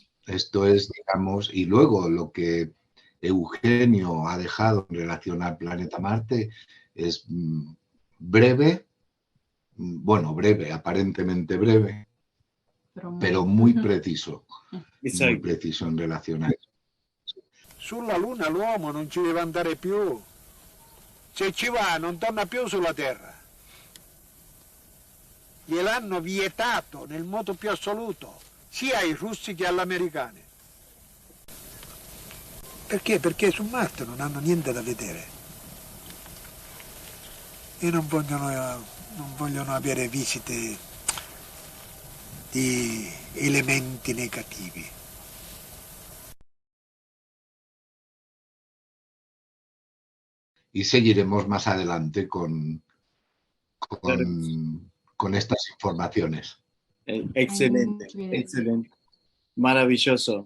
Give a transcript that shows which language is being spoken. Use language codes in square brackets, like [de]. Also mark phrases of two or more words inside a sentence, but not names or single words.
[es] Esto es, digamos, y luego lo que Eugenio ha dejado en relación al planeta Marte es breve, aparentemente breve, pero muy preciso. Muy preciso [it] in relazione a [es] eso. [it] Sulla Luna l'uomo non ci deve andare più. Se ci va non torna più sulla Terra. Gliel'hanno vietato nel modo più assoluto, sia ai russi che agli americani. Perché? Perché su Marte non hanno niente da vedere. E non vogliono avere visite di elementi negativi. [es] Y seguiremos más adelante con estas informaciones. Excelente, excelente. Maravilloso.